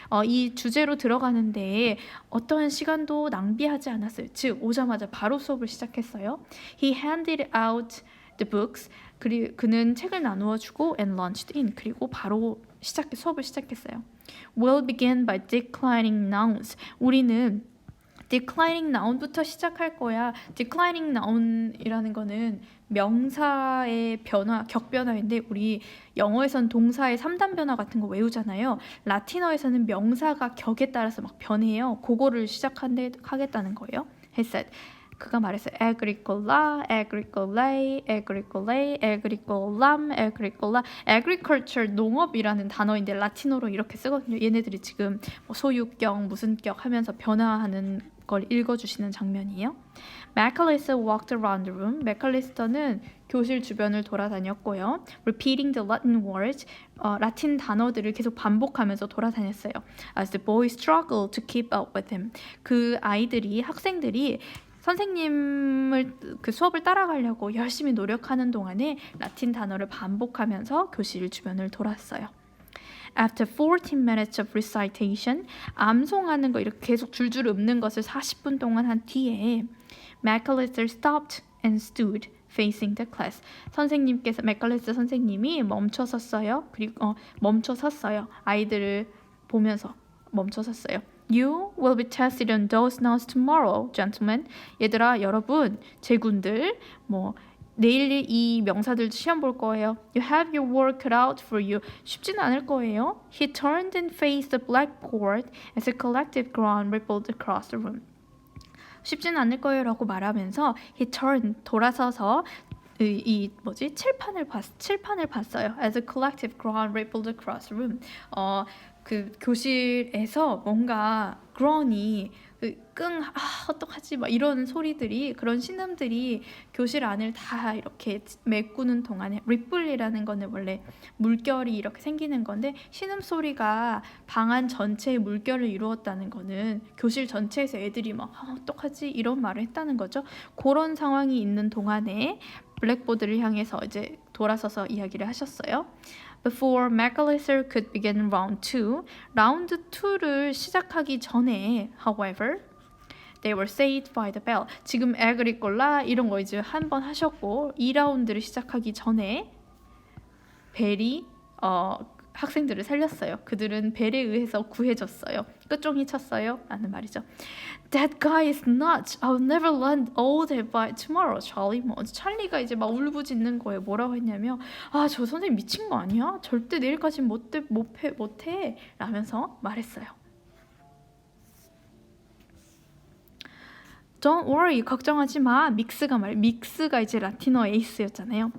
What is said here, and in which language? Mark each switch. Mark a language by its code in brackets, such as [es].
[ko] 이 주제로 들어가는데 어떠한 시간도 낭비하지 않았어요. 즉 오자마자 바로 수업을 시작했어요. [en] He handed out the books. [ko] 그리고 그는 책을 나누어 주고 [en] and launched in. [ko] 그리고 바로 수업을 시작했어요. [en] We'll begin by declining nouns. [ko] 우리는 declining noun부터 시작할 거야. declining noun이라는 거는 명사의 변화, 격변화인데 우리 영어에서는 동사의 3단 변화 같은 거 외우잖아요. 라틴어에서는 명사가 격에 따라서 막 변해요. 그거를 시작하겠다는 거예요. [en] He said. [ko] 그가 말했어요. [la] agricola, agricolae, agricolae, agricolam, agricola. [ko] agriculture, 농업이라는 단어인데 라틴어로 이렇게 쓰거든요. 얘네들이 지금 소유격, 무슨격 하면서 변화하는 걸 읽어주시는 장면이에요. [en] McAllister walked around the room. [ko] 맥칼리스터는 교실 주변을 돌아다녔고요. [en] Repeating the Latin words, [ko] 라틴 단어들을 계속 반복하면서 돌아다녔어요. [en] As the boys struggled to keep up with him. [ko] 그 학생들이 선생님을 그 수업을 따라가려고 열심히 노력하는 동안에 라틴 단어를 반복하면서 교실 주변을 돌았어요. [en] After 14 minutes of recitation, [ko] 암송하는 거 이렇게 계속 줄줄 읊는 것을 40분 동안 한 뒤에 [en] McAllister stopped and stood facing the class. [ko] 맥칼리스터 선생님이 멈춰 섰어요. 그리고 멈춰 섰어요. 아이들을 보면서 멈춰 섰어요. [en] You will be tested on those nouns tomorrow, gentlemen. [ko] 얘들아, 여러분, 제군들, 내일 이 명사들 시험 볼 거예요. [en] You have your work cut out for you. [ko] 쉽지는 않을 거예요. [en] He turned and faced the blackboard as a collective groan rippled across the room. [ko] 쉽지는 않을 거예요 라고 말하면서 [en] he turned, [ko] 돌아서서 칠판을 봤어요. [en] As a collective groan rippled across the room. [ko] 그 교실에서 뭔가 groan이 어떡하지 막 이런 소리들이, 그런 신음들이 교실 안을 다 이렇게 메꾸는 동안에, 리플이라는 거는 원래 물결이 이렇게 생기는 건데 신음 소리가 방 안 전체의 물결을 이루었다는 거는 교실 전체에서 애들이 막 어떡하지 이런 말을 했다는 거죠. 그런 상황이 있는 동안에 블랙보드를 향해서 이제 돌아서서 이야기를 하셨어요. [en] Before McAllister could begin round 2, [ko] 라운드 2를 시작하기 전에, [en] however, they were saved by the bell. [ko] 지금 agricola 이런 거 이제 한 번 하셨고 2라운드를 시작하기 전에 벨이 학생들을 살렸어요. 그들은 벨에 의해서 구해졌어요. 끝종이 쳤어요 라는 말이죠. [en] That guy is nuts. I'll never learn all that by tomorrow, Charlie. [ko] 찰리가 이제 막 울부짖는 거예요. 뭐라고 했냐면 저 선생님 미친 거 아니야? 절대 내일까지 못해 라면서 말했어요. [en] Don't worry, [ko] 걱정하지 마. 믹스가 이제 라틴어 에이스였잖아요.